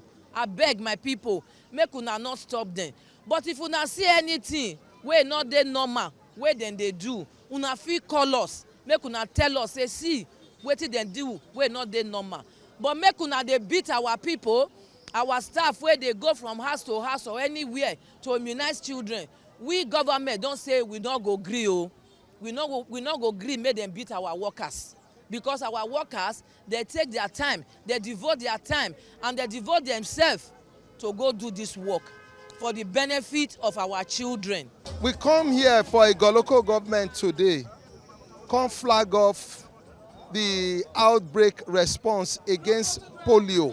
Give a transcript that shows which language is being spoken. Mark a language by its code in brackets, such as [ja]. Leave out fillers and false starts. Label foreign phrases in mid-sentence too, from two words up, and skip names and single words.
[pcm] I beg my people, make una not stop them. But if una see anything where not they normal, where then they do, una feel call us, make una tell us, say see wetin dem do wey not dey normal. But make una dey beat our people, our staff where they go from house to house or anywhere to immunize children. We government don't say we not go gree o, we not go gree make them beat our workers, because our workers they take their time, they devote their time, and they devote themselves to go do this work for the benefit of our children. We come here for a local government today, come flag off the outbreak response against polio.